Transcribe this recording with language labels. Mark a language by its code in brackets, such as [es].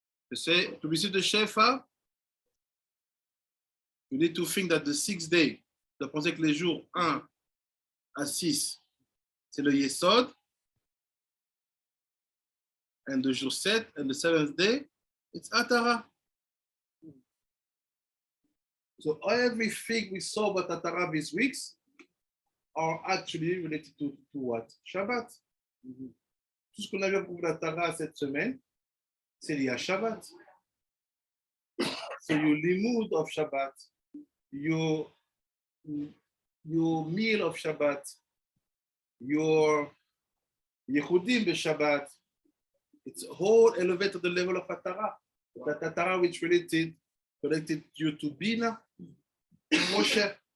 [en] You say, to receive the Shefa, you need to think that the 6th day, [fr] tu dois penser que les jours 1 à 6, c'est le Yesod, [en] and the jour 7 and the 7th day, it's Atara. So everything we saw about Atara these weeks are actually related to what? Shabbat. [fr] Tout ce qu'on a vu pour l'Atara cette semaine, c'est lié à Shabbat. [en] So your limud of Shabbat, your meal of Shabbat, your Yehudim b'Shabbat, it's all elevated to the level of Atara. That Atara which related you to Bina, Moshe.